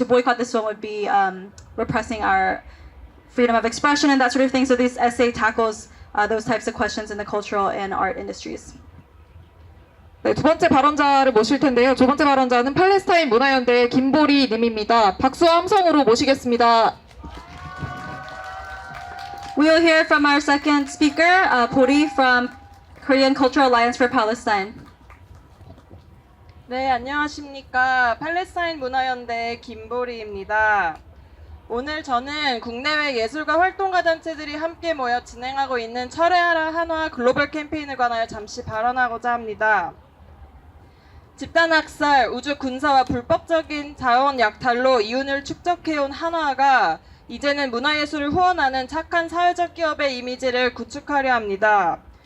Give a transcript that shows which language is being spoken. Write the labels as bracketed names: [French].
[English] To boycott this film would be repressing our freedom of expression and that sort of thing. So this essay tackles those types of questions in the cultural and art industries. [Korean] 네, 두 번째 발언자를 모실 텐데요. 두 번째 발언자는 팔레스타인 문화연대의 김보리 님입니다. 박수와 함성으로 모시겠습니다. [English] We'll hear from our second speaker, Bori from Korean Cultural Alliance for Palestine. [Korean] 네, 안녕하십니까. 팔레스타인 문화연대 김보리입니다. 오늘 저는 국내외 예술가 활동가 단체들이 함께 모여 진행하고 있는 철회하라 한화 글로벌 캠페인에 관하여 잠시 발언하고자 합니다. 집단학살, 우주 군사와 불법적인 자원 약탈로 이윤을 축적해온 한화가 이제는 문화예술을 후원하는 착한 사회적 기업의 이미지를 구축하려 합니다.